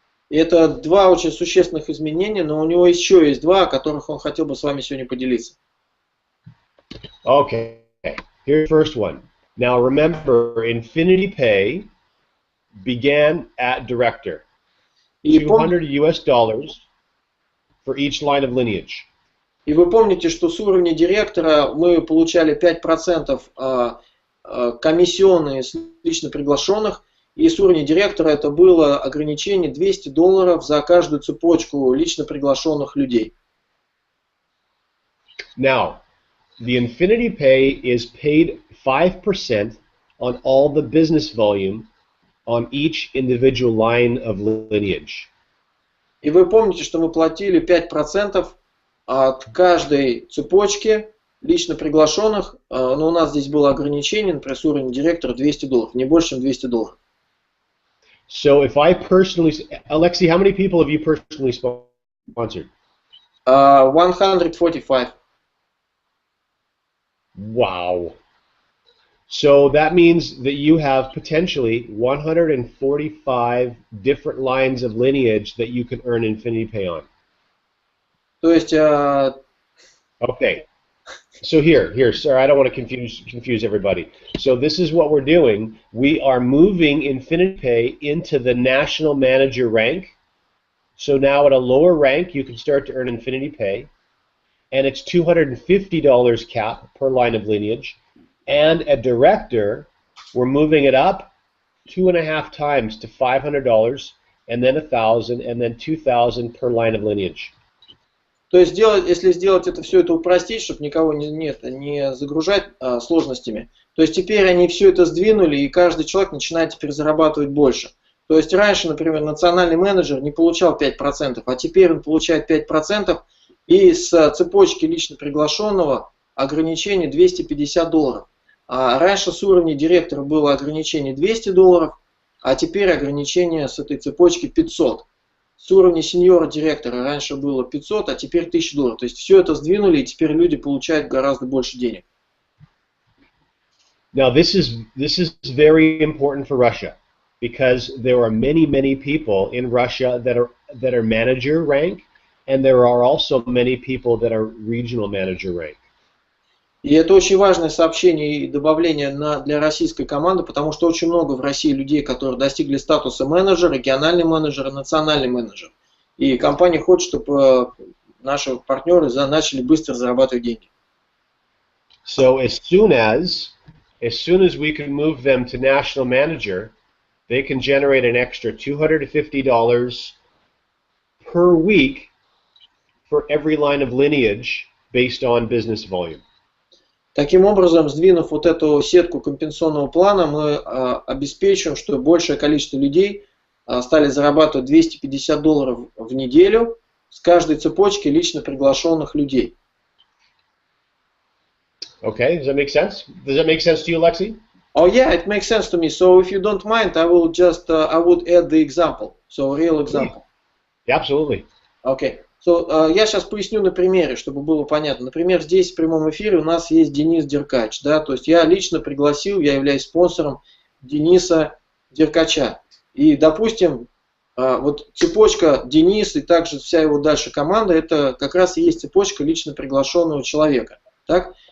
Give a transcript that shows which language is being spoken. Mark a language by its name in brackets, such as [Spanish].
[Russian] И это два очень существенных изменения, но у него еще есть два, о которых он хотел бы с вами сегодня поделиться. [English] Okay, here's the first one. Now remember, INFINII Pay began at director. $200 US for each line of lineage. [Russian] И вы помните, что с уровня директора мы получали 5% комиссионные с лично приглашенных, и с уровня директора это было ограничение $200 за каждую цепочку лично приглашенных людей. [English] Now, the INFINII Pay is paid 5% on all the business volume on each individual line of lineage. [Russian] И вы помните, что мы платили 5% от каждой цепочки лично приглашенных, но у нас здесь было ограничение, например, с уровня директора $200, не больше, чем $200. [English] So if I personally, Alexei, how many people have you personally sponsored? 145. Wow. So that means that you have potentially 145 different lines of lineage that you can earn INFINII Pay on. [Russian] То есть... [English] Okay. So here, sir, I don't want to confuse everybody. So this is what we're doing. We are moving INFINII Pay into the national manager rank. So now at a lower rank, you can start to earn INFINII Pay. And it's $250 cap per line of lineage. And a director, we're moving it up 2.5 times to $500, and then $1,000, and then $2,000 per line of lineage. [Russian] То есть, если сделать все это упростить, чтобы никого не загружать сложностями, то есть теперь они все это сдвинули, и каждый человек начинает теперь зарабатывать больше. То есть раньше, например, национальный менеджер не получал 5%, а теперь он получает 5%, и с цепочки лично приглашенного ограничение $250. А раньше с уровня директора было ограничение $200, а теперь ограничение с этой цепочки 500. С уровня сеньора директора раньше было 500, а теперь $1000. То есть все это сдвинули, и теперь люди получают гораздо больше денег. [English] Now this is very important for Russia, because there are many people in Russia that are manager rank, and there are also many people that are regional manager rank. [Russian] И это очень важное сообщение и добавление для российской команды, потому что очень много в России людей, которые достигли статуса менеджера, региональный менеджер и национальный менеджер. И компания хочет, чтобы наши партнеры начали быстро зарабатывать деньги. [English] So as soon as we can move them to national manager, they can generate an extra $250 per week for every line of lineage based on business volume. [Russian] Таким образом, сдвинув вот эту сетку компенсационного плана, мы обеспечиваем, что большее количество людей стали зарабатывать $250 в неделю с каждой цепочки лично приглашенных людей. [English] Okay, does that make sense? Does that make sense to you, Alexei? Oh yeah, it makes sense to me. So if you don't mind, I will just I would add the example. So real example. Yeah, absolutely. Okay. So, [Russian] я сейчас поясню на примере, чтобы было понятно. Например, здесь в прямом эфире у нас есть Денис Деркач. Да? То есть я лично пригласил, я являюсь спонсором Дениса Деркача. И, допустим, вот цепочка Денис и также вся его дальше команда, это как раз и есть цепочка лично приглашенного человека. Так?